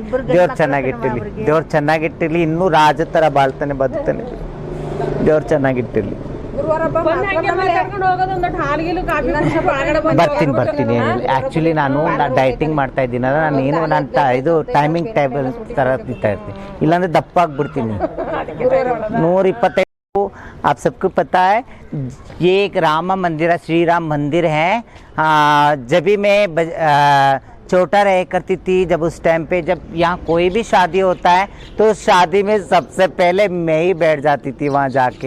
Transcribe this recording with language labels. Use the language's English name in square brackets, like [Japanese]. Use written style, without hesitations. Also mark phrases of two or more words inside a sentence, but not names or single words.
[Kannada] ದೇವ್ರು ಚೆನ್ನಾಗಿಟ್ಟಿರ್ಲಿ. ಇನ್ನೂ ರಾಜ ಥರ ಬಾಳ್ತಾನೆ, ಬದುಕ್ತಾನೆ. ದೇವ್ರು ಚೆನ್ನಾಗಿಟ್ಟಿರ್ಲಿ. ಬರ್ತೀನಿ. ಆ್ಯಕ್ಚುಲಿ ನಾನು ಡೈಟಿಂಗ್ ಮಾಡ್ತಾ ಇದ್ದೀನಲ್ಲ, ಇದು [English] timing table [Kannada] ಥರ ತಿಂತಾ ಇರ್ತೀನಿ, ಇಲ್ಲಾಂದ್ರೆ ದಪ್ಪ ಆಗ್ಬಿಡ್ತೀನಿ. 125. [Hindi] आप सबको पता है ये एक राम मंदिर, श्री राम मंदिर है. जब भी मैं छोटा रह करती थी, जब उस टाइम पे जब यहाँ कोई भी शादी होता है तो शादी में सबसे पहले मैं ही बैठ जाती थी वहाँ जाके.